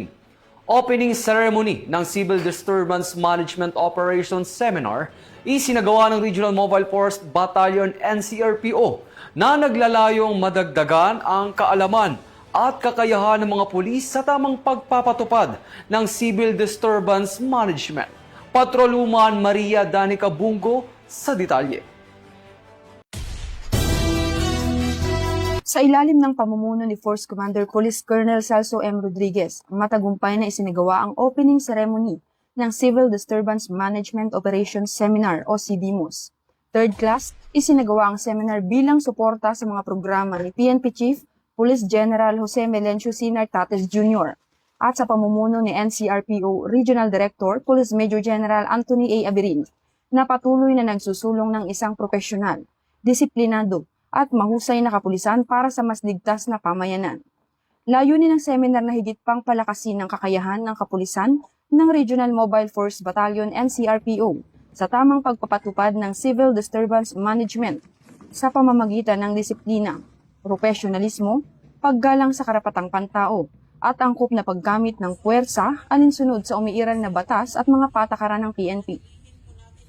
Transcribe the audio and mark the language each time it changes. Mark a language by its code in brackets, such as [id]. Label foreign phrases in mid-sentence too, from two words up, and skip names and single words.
[en] Opening ceremony [tl] ng Civil Disturbance Management Operations Seminar isinagawa ng Regional Mobile Force Battalion NCRPO na naglalayong madagdagan ang kaalaman at kakayahan ng mga pulis sa tamang pagpapatupad ng Civil Disturbance Management. Patroluman Maria Danica Bungo sa detalye. Sa ilalim ng pamumuno ni Force Commander Police Colonel Celso M. Rodriguez, matagumpay na isinagawa ang [en] opening ceremony [tl] ng Civil Disturbance Management Operations Seminar o CDMOS. [en] Third class, [tl] isinagawa ang seminar bilang suporta sa mga programa ni PNP Chief Police General Jose Melencio Sinar Tates Jr. at sa pamumuno ni NCRPO Regional Director Police Major General Anthony A. Abirin na patuloy na nagsusulong ng isang profesional, disiplinado at mahusay na kapulisan para sa mas ligtas na pamayanan. Layunin ng seminar na higit pang palakasin ng kakayahan ng kapulisan ng Regional Mobile Force Battalion NCRPO sa tamang pagpapatupad ng Civil Disturbance Management sa pamamagitan ng disiplina, profesionalismo, paggalang sa karapatang pantao, at angkop na paggamit ng puwersa alinsunod sa umiiral na batas at mga patakaran ng PNP.